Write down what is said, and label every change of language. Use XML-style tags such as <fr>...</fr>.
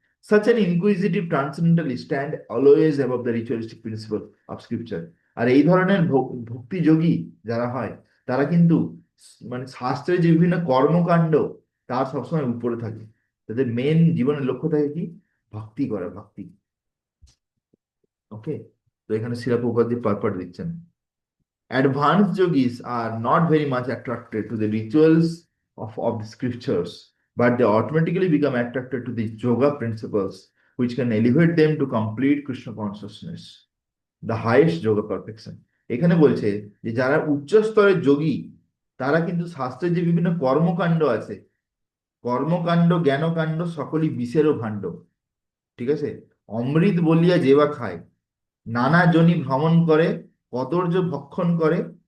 <en>Such an inquisitive transcendentalist stand always above the ritualistic principle of scripture.</en> <bn>আর এই ধরনের ভক্তি যোগী যারা হয়, তারা কিন্তু মানে শাস্ত্রের যে বিভিন্ন কর্মকাণ্ড, তার সবসময় উপরে থাকে। তাদের মেন জীবনের লক্ষ্য থাকে কি? ভক্তি করা, ভক্তি। ওকে, তো এখানে শিলা প্রভুপাদ পারপাট দিচ্ছেন,</bn> <en>advanced yogis are not very much attracted to the rituals of the scriptures, but they automatically become attracted to the yoga principles which can elevate them to complete Krishna consciousness, the highest yoga perfection.</en> <bn>এখানে বলছে যে যারা উচ্চ স্তরের যোগী, তারা কিন্তু শাস্ত্রের যে বিভিন্ন কর্মকাণ্ড আছে, কর্মকাণ্ড জ্ঞানকাণ্ড সকলই বিষেরও ভাণ্ড, ঠিক আছে, অমৃত বলিয়া যেবা খায়, নানা জনি ভ্রমণ করে, কদর্য ভক্ষণ করে।</bn>